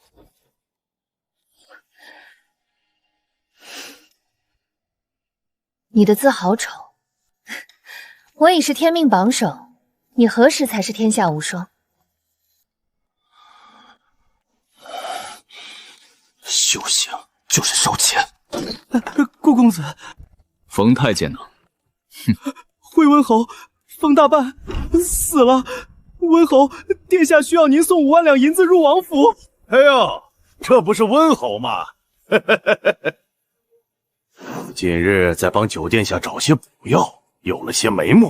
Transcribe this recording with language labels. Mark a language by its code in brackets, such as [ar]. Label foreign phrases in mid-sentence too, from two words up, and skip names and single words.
[zh] 你的字好醜，我已是天命榜首，你何時才是天下無雙？修行就是燒錢。顧公子，冯太监呢？哼，回温侯，冯大半死了。温侯，殿下需要您送5万两银子入王府。哎呦，这不是温侯吗？近日在帮九殿下找些补药，有了些眉目。